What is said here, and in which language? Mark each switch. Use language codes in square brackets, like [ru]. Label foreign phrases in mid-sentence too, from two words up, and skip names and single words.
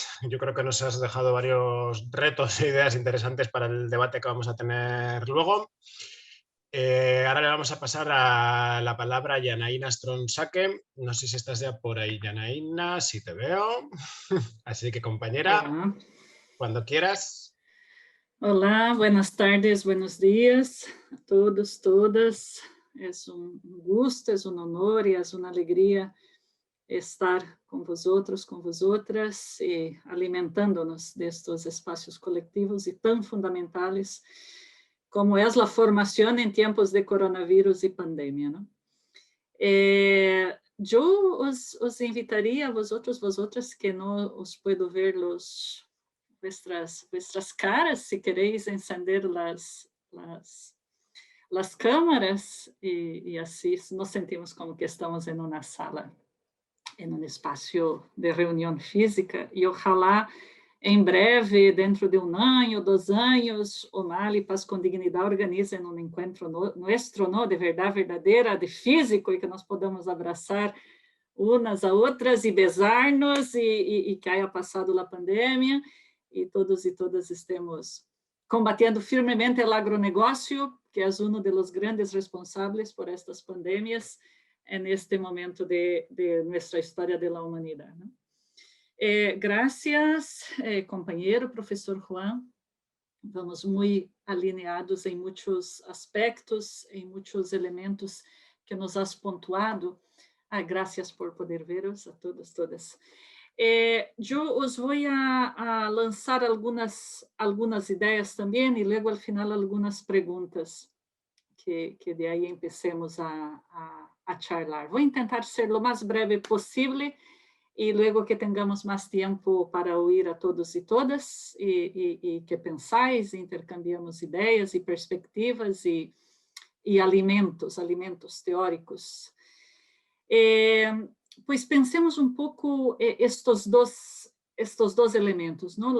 [es] Yo creo que nos has dejado varios retos e ideas interesantes para el debate que vamos a tener luego. Ahora le vamos a pasar a la palabra a Yanaína Stronsake. No sé si estás ya por ahí, Yanaína, si te veo. Así que, compañera, [pt] Olá. [es] cuando quieras. Olá, buenas tardes, buenos dias a todos, todas. [pt] É gusto, é honor e é uma alegria estar com vosotros, com vosotras, e alimentando-nos destes espaços coletivos e tão fundamentais como é a formação em tempos de coronavírus e pandemia, não? [es] Eu os invitaria a vosotras, que [pt] não os [es] puedo ver vuestras caras, si queréis encender las cámaras, y así nos sentimos como que estamos en una sala, en un espacio de reunión física, y ojalá [pt] em breve, [es] dentro de 1 ano, 2 [pt] anos, o Mali Paz com Dignidade organizem um encontro nosso, de verdade verdadeira, de físico, e que nós podamos abraçar unas a outras e besar-nos, e [es] que haya [pt] passado a pandemia, e todos e todas estemos combatendo firmemente o agronegócio, que é um dos grandes responsáveis por estas pandemias neste momento de nossa história da humanidade. [es] Gracias, companheiro, professor Juan. [pt] Vamos muito alinhados em muitos aspectos, em muitos elementos que [es] nos has [pt] pontuado. [es] Gracias por poder veros a todos, todas. [pt] Eu os vou a lançar algumas ideias também, e logo, ao final, algumas perguntas que de aí [es] empecemos a charlar. [pt] Vou tentar ser o mais breve possível, e logo que tenhamos mais tempo para ouvir a todos e todas, e que pensais, intercambiamos ideias e perspectivas e alimentos teóricos. Pois pensemos um pouco estes dois elementos, não?